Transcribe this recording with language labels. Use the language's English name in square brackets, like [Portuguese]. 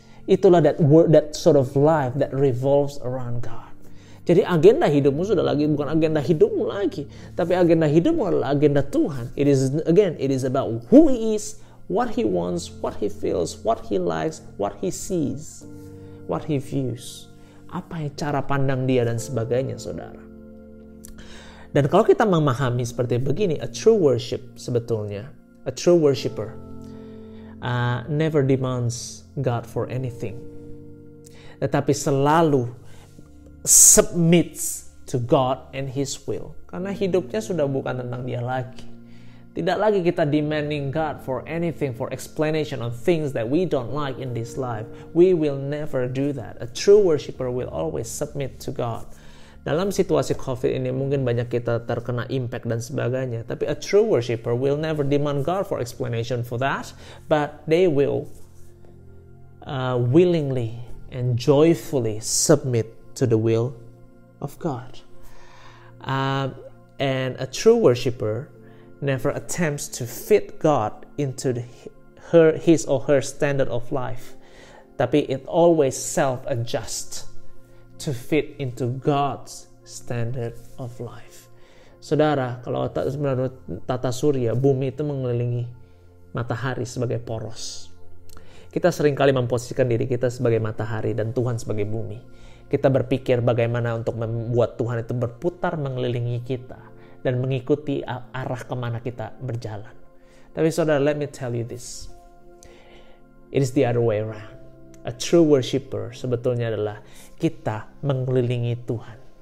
[Indonesian] Itulah [English] that sort of life that revolves around God. [Indonesian] Jadi agenda hidupmu sudah bukan agenda hidupmu lagi, tapi agenda hidupmu adalah agenda Tuhan. [English] It is about who He is, what He wants, what He feels, what He likes, what He sees, what He views. [Indonesian] Apa yang cara pandang Dia dan sebagainya, saudara. Dan kalau kita memahami seperti begini, [English] a true worship [Indonesian] sebetulnya, [English] a true worshiper never demands God for anything, [Indonesian] tetapi selalu [English] submits to God and His will. [Indonesian] Karena hidupnya sudah bukan tentang dia lagi. Tidak lagi kita [English] demanding God for anything, for explanation on things that we don't like in this life. We will never do that. A true worshiper will always submit to God. [Indonesian] Dalam situasi COVID ini mungkin banyak kita terkena impact dan sebagainya. Tapi [English] a true worshiper will never demand God for explanation for that. But they will willingly and joyfully submit to the will of God. And a true worshiper never attempts to fit God into his or her standard of life. [Indonesian] Tapi [English] it always self-adjusts to fit into God's standard of life. [Indonesian] Saudara, kalau menurut tata surya, bumi itu mengelilingi matahari sebagai poros. Kita seringkali memposisikan diri kita sebagai matahari dan Tuhan sebagai bumi. Kita berpikir bagaimana untuk membuat Tuhan itu berputar mengelilingi kita dan mengikuti arah kemana kita berjalan. Tapi saudara, [English] let me tell you this. It is the other way around. A true worshiper [Indonesian] sebetulnya adalah kita mengelilingi Tuhan.